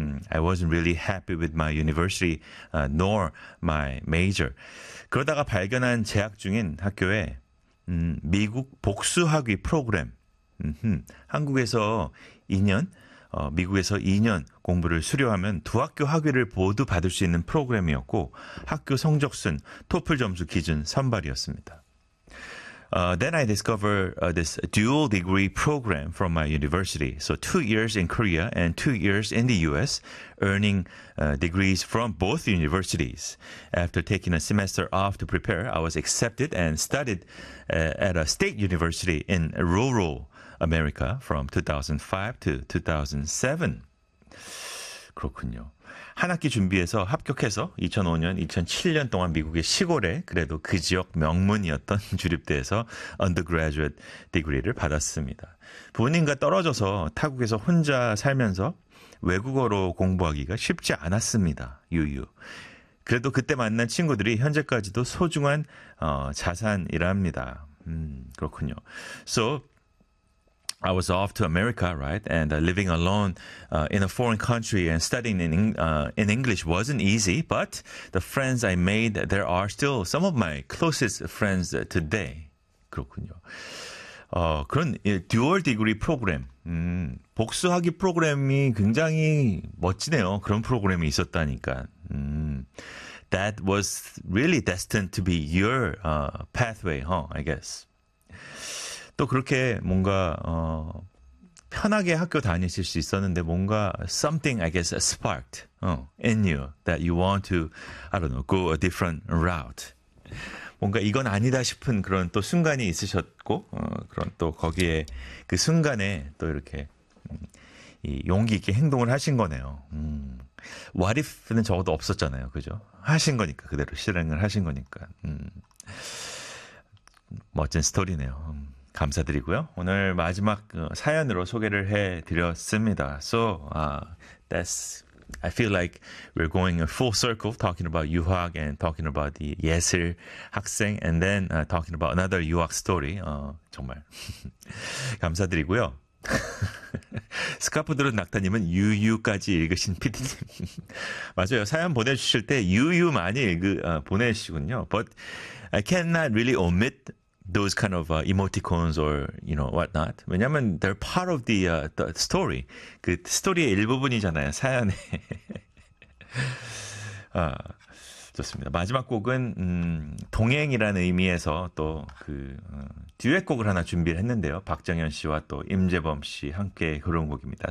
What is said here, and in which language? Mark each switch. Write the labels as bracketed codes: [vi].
[en] I wasn't really happy with my university, nor my major. [ko] 그러다가 발견한 재학 중인 학교에 미국 복수학위 프로그램. 한국에서 2년, 미국에서 2년 공부를 수료하면 두 학교 학위를 모두 받을 수 있는 프로그램이었고 학교 성적순, 토플 점수 기준 선발이었습니다. [en] Then I discovered this dual degree program from my university. So 2 years in Korea and 2 years in the U.S., earning degrees from both universities. After taking a semester off to prepare, I was accepted and studied at a state university in rural America from 2005 to 2007. [ko] 그렇군요. 한 학기 준비해서 합격해서 2005년, 2007년 동안 미국의 시골에 그래도 그 지역 명문이었던 주립대에서 undergraduate degree를 받았습니다. 부모님과 떨어져서 타국에서 혼자 살면서 외국어로 공부하기가 쉽지 않았습니다. 유유. 그래도 그때 만난 친구들이 현재까지도 소중한 자산이랍니다. 그렇군요. [en] So, I was off to America, right? And living alone in a foreign country and studying in English wasn't easy, but the friends I made, there are still some of my closest friends today. [ko] 그렇군요. 그런 듀얼 디그리 프로그램, 복수학위 프로그램이 굉장히 멋지네요. 그런 프로그램이 있었다니까. [en] That was really destined to be your pathway, huh? I guess. [ko] 또 그렇게 뭔가 편하게 학교 다니실 수 있었는데 뭔가 [en] something I guess sparked in you that you want to I don't know go a different route [ko] 뭔가 이건 아니다 싶은 그런 또 순간이 있으셨고 그런 또 거기에 그 순간에 또 이렇게 이 용기 있게 행동을 하신 거네요. What if는 적어도 없었잖아요, 그죠? 하신 거니까 그대로 실행을 하신 거니까 멋진 스토리네요. 감사드리고요. 오늘 마지막 사연으로 소개를 해드렸습니다. [en] So, that's, I feel like we're going a full circle talking about 유학 and talking about the 예슬 학생 and then talking about another 유학 story. [ko] 정말. 감사드리고요. 스카프드론 낙타님은 유유까지 읽으신 PD님. 맞아요. 사연 보내주실 때 유유 많이 보내시군요. [en] But I cannot really omit those kind of emoticons or you know whatnot. [ko] 왜냐면 [en] they're part of the story. [ko] 그 스토리의 일부분이잖아요. 사연에. 좋습니다. 마지막 곡은 동행이라는 의미에서 또그 듀엣곡을 하나 준비를 했는데요. 박정현 씨와 또 임재범 씨 함께 그런 곡입니다.